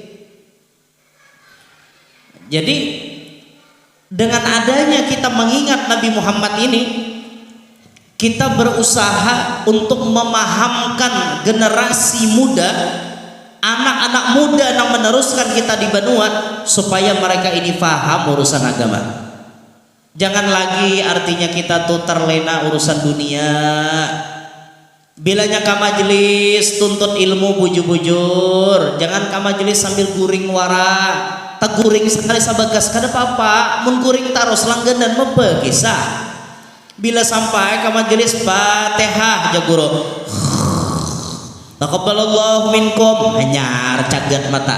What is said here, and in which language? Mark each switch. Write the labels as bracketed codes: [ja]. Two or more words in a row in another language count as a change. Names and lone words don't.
[id] Jadi dengan adanya kita mengingat Nabi Muhammad ini, kita berusaha untuk memahamkan generasi muda, anak-anak muda yang meneruskan kita di Benua, supaya mereka ini paham urusan agama. Jangan lagi artinya kita tuh terlena urusan dunia. [bjn] Bilanya ka majelis tuntut ilmu bujur-bujur, jangan ka majelis sambil guring wara, teguring sekali sabagas kada apa-apa, mun guring taros langganan mepe kisah. Bila sampai ke majelis Fatihah ja guru, [ar] تقبل الله منكم, [bjn] hanyar cagat mata.